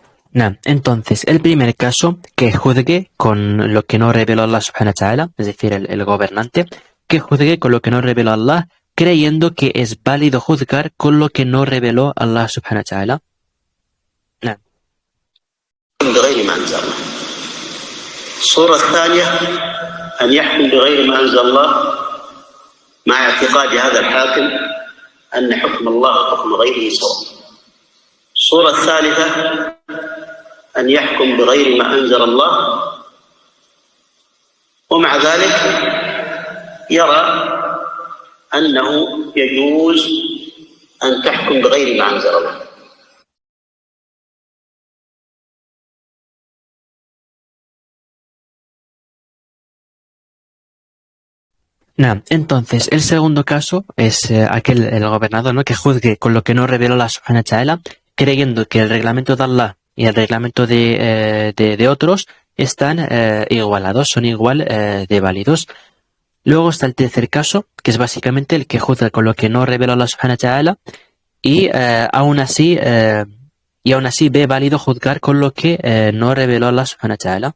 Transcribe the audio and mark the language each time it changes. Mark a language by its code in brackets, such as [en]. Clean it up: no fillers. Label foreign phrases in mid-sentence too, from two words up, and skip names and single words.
[es] Nah, entonces, el primer caso, que juzgue con lo que no reveló Allah [ar] سبحانه وتعالى, [es] es decir, el gobernante, que juzgue con lo que no reveló Allah, creyendo que es válido juzgar con lo que no reveló Allah [ar] سبحانه وتعالى. Nah. بغير ما أنزل الله. الصورة الثانية أن يحكم بغير ما أنزل الله مع اعتقاد هذا الحاكم أن حكم الله وحكم غيره سواء. الصورة الثالثة أن يحكم بغير ما أنزل الله ومع ذلك يرى أنه يجوز أن تحكم بغير ما أنزل الله. [es] Nah, entonces, el segundo caso es el gobernador, ¿no?, que juzgue con lo que no reveló Allah [ar] سبحانه وتعالى, [es] creyendo que el reglamento de Allah y el reglamento de otros están igualados, son igual de válidos. Luego está el tercer caso, que es básicamente el que juzga con lo que no reveló Allah [ar] سبحانه وتعالى [es] y aún así ve válido juzgar con lo que no reveló Allah [ar] سبحانه وتعالى.